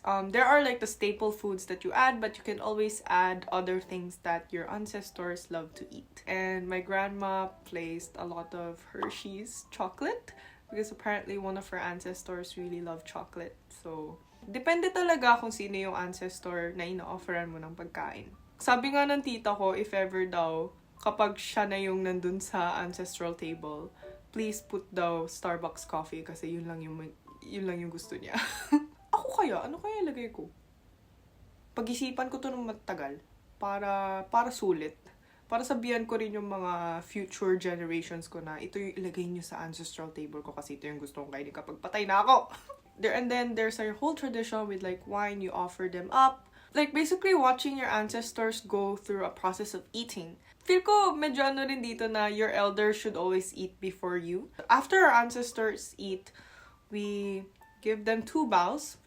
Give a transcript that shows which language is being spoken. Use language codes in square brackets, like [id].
[en] There are like the staple foods that you add, but you can always add other things that your ancestors love to eat. And my grandma placed a lot of Hershey's chocolate because apparently one of her ancestors really loved chocolate. [tl] So, depende talaga kung sino yung ancestor na ina-offeran mo ng pagkain. Sabi nga ng tita ko, [en] if ever [tl] daw, kapag siya na yung nandun sa ancestral table, [en] please put [tl] daw Starbucks coffee kasi yun lang yung gusto niya. Ako kaya? Ano kaya ilagay ko? Pag-isipan ko to ng matagal para sulit. Para sabihan ko rin yung mga future generations ko na ito yung ilagay nyo sa ancestral table ko kasi ito yung gusto kong kainin kapag patay na ako. [en] And then there's a whole tradition with like wine, you offer them up. Like basically watching your ancestors go through a process of eating. [tl] Feel ko medyo ano rin dito na [en] your elders should always eat before you. After our ancestors eat, we give them 2 bows.